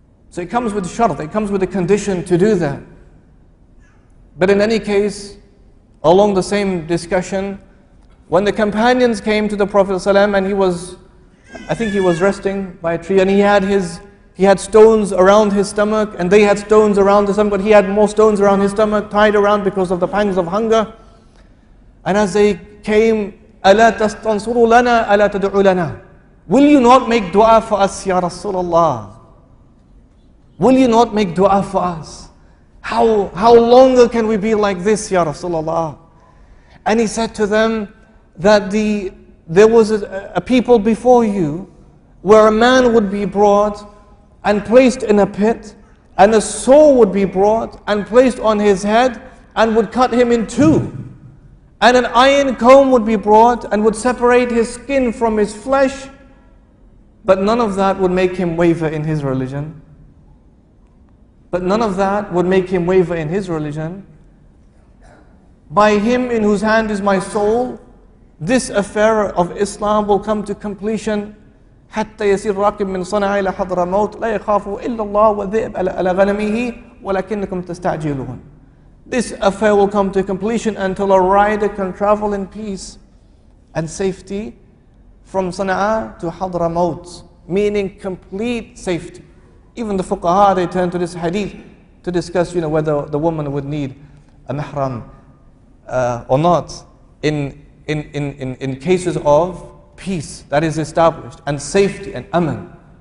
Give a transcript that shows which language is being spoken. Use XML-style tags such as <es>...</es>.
<en>So it comes with shart, it comes with a condition to do that. But in any case, along the same discussion, when the companions came to the Prophet ﷺ and I think he was resting by a tree, and he had stones around his stomach, and they had stones around his stomach, but he had more stones around his stomach, tied around because of the pangs of hunger. And as they came,</en> <ar>أَلَا تَسْتَنْصُرُوا لَنَا أَلَا تَدْعُوا لَنَا.</ar> <en>Will you not make dua for us, Ya Rasulullah? Will you not make dua for us? How longer can we be like this, Ya Rasulullah? And he said to them that there was a people before you where a man would be brought and placed in a pit, and a saw would be brought and placed on his head and would cut him in two. And an iron comb would be brought and would separate his skin from his flesh, but none of that would make him waver in his religion. But none of that would make him waver in his religion. By him in whose hand is my soul, this affair of Islam will come to completion.</en> <ar>حتى يسير راكب من صنعاء إلى حضرموت لا يخاف إلا الله والذئب على غنمه ولكنكم تستعجلون.</ar> <en>This affair will come to completion until a rider can travel in peace and safety from Sana'a to Hadramaut, meaning complete safety. Even the fuqaha, they turn to this hadith to discuss, whether the woman would need a mahram or not in cases of peace that is established and safety and aman.</en>